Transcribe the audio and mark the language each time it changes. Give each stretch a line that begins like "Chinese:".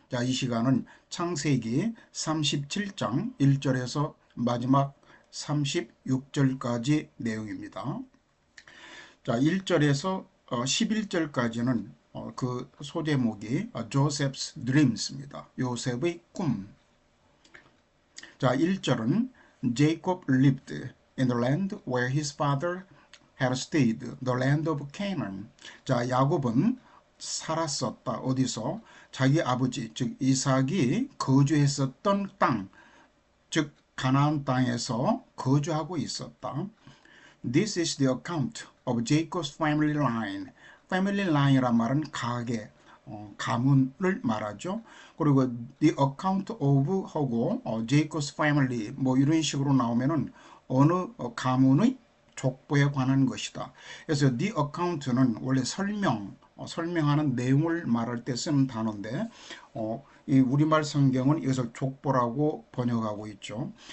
Korean: 자, 이 시간은 창세기 37장 1절에서 마지막 36절까지 내용입니다. 자, 1절에서 11절까지는 그 소제목이
English: Joseph's Dreams
Korean: 입니다. 요셉의 꿈. 자, 1절은
English: Jacob lived in the land where his father had stayed, the land of Canaan.
Korean: 자, 야곱은 살았었다. 어디서? 자기 아버지, 즉 이삭이 거주했었던 땅, 즉 가나안 땅에서 거주하고 있었다.
English: This is the account of Jacob's family line.
Korean: Family line이란 말은 가계, 가문을 말하죠. 그리고
English: the account of
Korean: 하고 Jacob's family 뭐 이런 식으로 나오면은 어느 가문의 족보에 관한 것이다. 그래서 the account는 원래 설명하는 내용을 말할 때 쓰는 단어인데 이 우리말 성경은 이것을 족보라고 번역하고 있죠.